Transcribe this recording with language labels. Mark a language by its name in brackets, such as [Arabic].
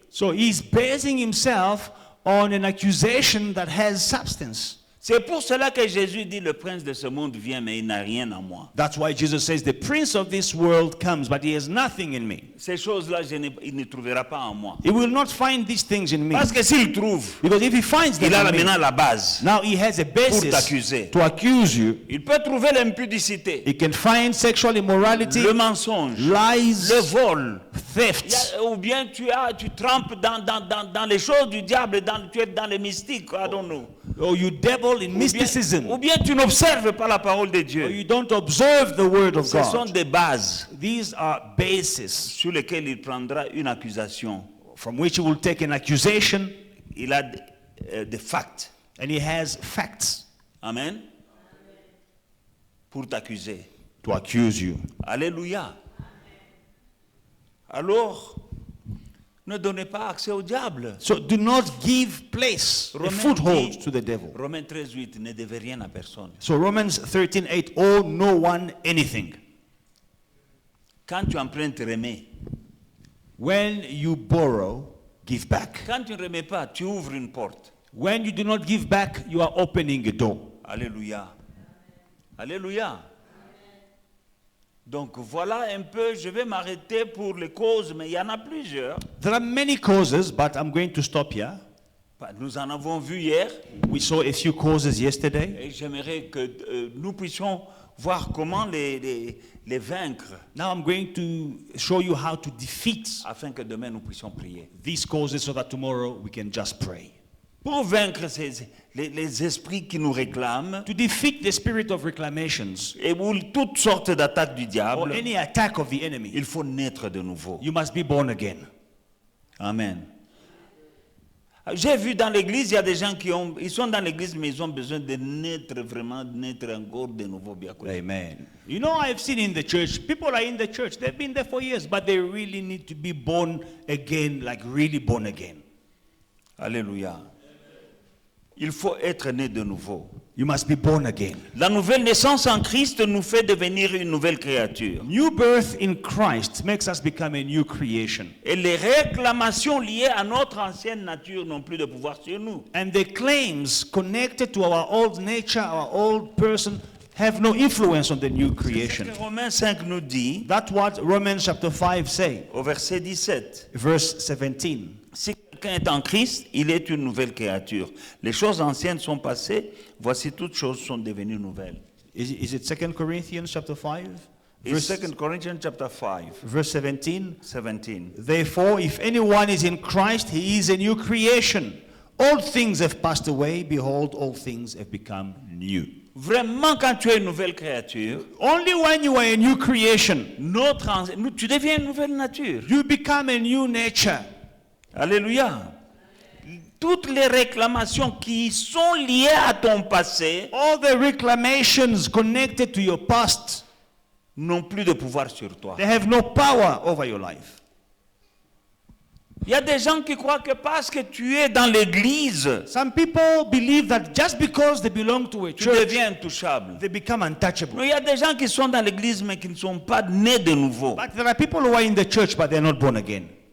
[English] So he's basing himself on an accusation that has substance. [French] C'est pour cela que Jésus dit, le prince de ce monde vient, mais il n'a rien en moi. [English] That's why Jesus says, the prince of this world comes, but he has nothing in me. [French] Ces choses-là, il ne trouvera pas en moi. [English] He will not find these things in me. [French] Parce que s'il trouve, [English] Because if he finds them [French] il a [English] in me, [French] maintenant la base. [English] now he has a basis [French] t'accuser. [English] to accuse you. [French] Il peut trouver l'impudicité, [English] He can find sexual immorality, [French] le mensonge, [English] lies, [French] le vol. [English] thefts. [French] Ou bien tu trempes dans les choses du diable, tu es dans les mystiques, [English] I don't know. Or you devil in mysticism. [French] Ou bien tu n'observes pas la parole de [English] Or [French] Dieu. [English] you don't observe the word of [French] Ce sont [English] God. [French] des bases [English] These are bases [French] sur lesquelles il prendra une accusation. [English] from which he will take an accusation, [French] Il a des facts. [English] and he has facts [French] Amen. Pour t'accuser. [English] to accuse you. [French] Alléluia. Alors, ne donnez pas accès au diable. [English] So do not give place, a foothold [French] dit- [English] to the devil. [French] Romains 13:8, ne devez rien à personne. [English] So Romans 13:8, owe no one anything. [French] Quand tu empruntes, remets. [English] When you borrow, give back. [French] Quand tu ne remets pas, tu ouvres une porte. [English] When you do not give back, you are opening a door. [French] Alléluia. Alléluia. Donc voilà un peu, je vais m'arrêter pour les causes, mais il y en a plusieurs. [English] There are many causes, but I'm going to stop here. [French] Nous en avons vu hier, [English] We saw a few causes yesterday. [French] et j'aimerais que nous puissions voir comment les vaincre, [English] Now I'm going to show you how to defeat [French] afin que demain nous puissions prier. [English] these causes so that tomorrow we can just pray. [French] Pour vaincre les esprits qui nous réclament, [English] To defeat the spirit of reclamations [French] et ou toutes sortes d'attaques du [English] or [French] diable, [English] any attack of the enemy, [French] il faut naître de nouveau. [English] you must be born again. Amen. [French] J'ai vu dans l'église, il y a des gens ils sont dans l'église, mais ils ont besoin de naître vraiment, de naître encore de nouveau. Bien connu. [English] Amen. You know, I've seen in the church, people are in the church, they've been there for years, but they really need to be born again, like really born again. [French] Alléluia. Il faut être né de nouveau. [English] You must be born again. [French] La nouvelle naissance en Christ nous fait devenir une nouvelle créature. [English] New birth in Christ makes us become a new creation. [French] Et les réclamations liées à notre ancienne nature n'ont plus de pouvoir sur nous. [English] And the claims connected to our old nature, our old person, have no influence on the new [French] Ce [English] creation. [French] que Romains 5 nous dit, [English] That's what Romans chapter 5 say, [French] au verset 17. [English] verse 17. [French] Si quelqu'un est en Christ, il est une nouvelle créature. Les choses anciennes sont passées, voici toutes choses sont devenues nouvelles. [English] Is it 2 Corinthians chapter 5? It's 2 Corinthians chapter 5, Verse 17. 17. Therefore, if anyone is in Christ, he is a new creation. All things have passed away. Behold, all things have become new. [French] Vraiment, quand tu es une nouvelle créature, [English] Only when you are a new creation, [French] tu deviens une nouvelle nature. [English] you become a new nature. [French] Alléluia. Toutes les réclamations qui sont liées à ton passé [English] All the reclamations connected to your past, [French] n'ont plus de pouvoir sur toi. [English] they have no power over your life. [French] Il y a des gens qui croient que parce que tu es dans l'église, [English] Some people believe that just because they belong to a [French] tu [English] church, [French] deviens intouchable. [English] they become untouchable. [French] Mais il y a des gens qui sont dans l'église mais qui ne sont pas nés de nouveau. [English] But there are people who are in the church, but they're not born again.